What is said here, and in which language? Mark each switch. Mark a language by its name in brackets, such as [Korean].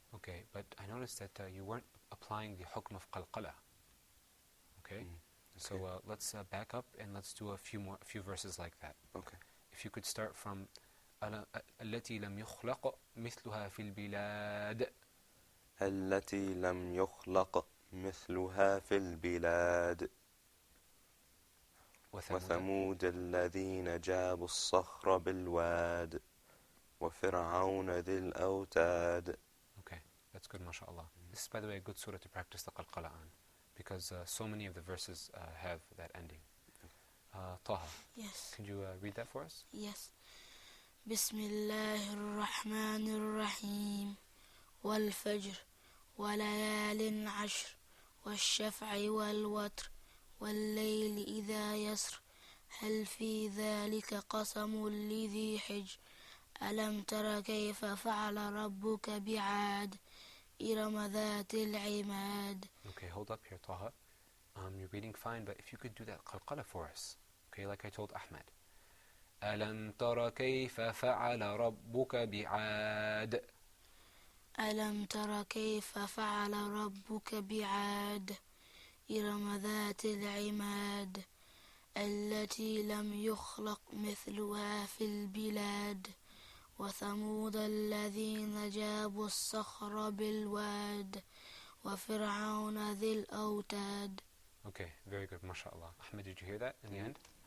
[English] Okay, but I noticed that you weren't applying the hukm of qalqala. Okay? So let's back up and let's do a few verses like that. Okay. If you could start from [Arabic] التي لم يخلق مثلها في البلاد التي لم يخلق مثلها في البلاد وثمود الذين جابوا الصخر بالواد وفرعون ذي الأوتاد. [English] Okay, that's good, mashallah. This is, by the way, a good surah to practice the qalqala on, because so many of the verses have that ending. Taha, Yes. can you read that for us? Yes. [Arabic] بسم الله الرحمن الرحيم والفجر وليال عشر والشفع والوتر والليل إذا يسر هل في ذلك قسم لذي حجر ألم تر كيف فعل ربك بعاد إرم ذات العماد. [English] Okay, hold up here, Taha. You're reading fine, but if you could do that qalqala for us. Okay, like I told Ahmed. [Arabic] ألم تر كيف فعل ربك بعاد ألم تر كيف فعل ربك بعاد إرم ذات العماد التي لم يخلق مثلها في البلاد وثمود الذين جابوا الصخر بالواد وفرعون ذي الأوتاد. [English] Okay, very good, mashallah. Ahmed, did you hear that in the end?